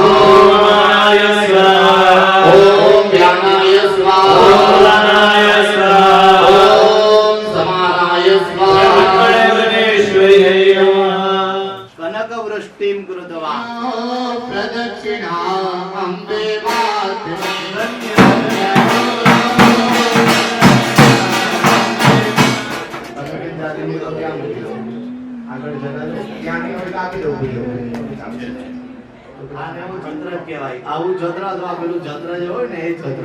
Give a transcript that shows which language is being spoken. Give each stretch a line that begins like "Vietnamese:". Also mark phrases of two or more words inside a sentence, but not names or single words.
Sanskrit: ॐ मानाय स्वाहा ॐ ज्ञानाय स्वाहा ॐ दानाय स्वाहा ॐ समानाय स्वाहा ब्रह्मणेश्वर्यै नमः कनकवृष्टिं कृत्वा प्रदक्षिणा अम्बे
Gujarati: આને એવું જંત્ર કહેવાય. આવું જંત્ર અથવા પેલું જંત્ર જે હોય ને એ જંત્ર.